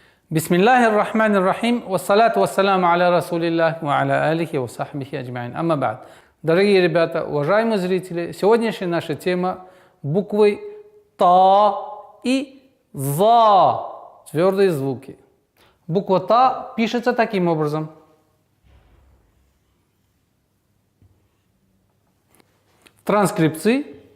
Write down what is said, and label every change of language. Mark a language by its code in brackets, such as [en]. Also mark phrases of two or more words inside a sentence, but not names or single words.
[ar] بسم الله الرحمن الرحيم والصلاة والسلام على رسول الله وعلى آله وصحبه أجمعين. أما بعد. [ru] Дорогие ребята, уважаемые зрители, сегодняшняя наша тема буквы Та и За. Твердые звуки. Буква Та пишется таким образом. В транскрипции.